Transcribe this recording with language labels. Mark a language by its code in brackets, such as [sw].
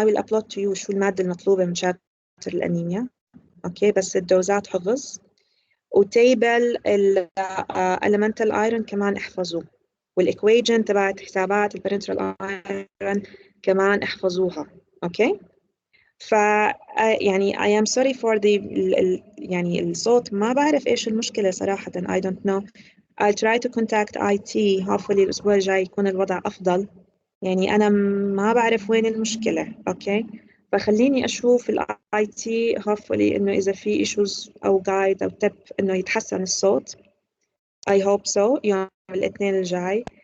[en] I will upload to you [ar] شو المادة المطلوبة من [en] chapter الأنيميا. [ar] أوكي بس الدوزات حفظ. وتيبل elemental iron كمان احفظوه. والإكويجن تبعت حسابات البارنترال iron كمان احفظوها. أوكي؟ ف يعني [en] I am sorry for the [ar] يعني الصوت ما بعرف إيش المشكلة صراحة. [en] I don't know. I'll try to contact IT. [ar] hopefully الأسبوع الجاي يكون الوضع أفضل. يعني أنا ما بعرف وين المشكلة. أوكي فخليني أشوف ال IT hopefully إنه إذا في issues أو guide أو tip إنه يتحسن الصوت. [en] I hope so [ar] يوم الاثنين الجاي.